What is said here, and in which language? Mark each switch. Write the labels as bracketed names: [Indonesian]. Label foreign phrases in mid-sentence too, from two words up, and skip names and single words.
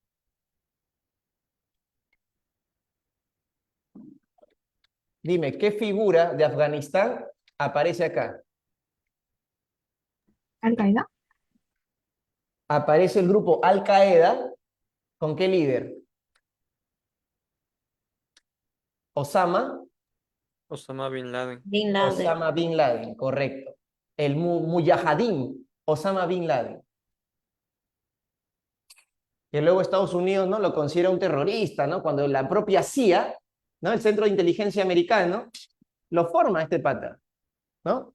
[Spanish] Dime, ¿qué figura de Afganistán aparece acá? Al-Qaeda. Aparece el grupo Al-Qaeda. ¿Con qué líder? Osama Osama Bin Laden. Bin Laden. Osama Bin Laden, correcto. El Mujahideen, Osama Bin Laden. Que luego Estados Unidos, ¿no?, lo considera un terrorista, ¿no? Cuando la propia CIA, ¿no?, el Centro de Inteligencia Americano, lo forma a este pata, ¿no?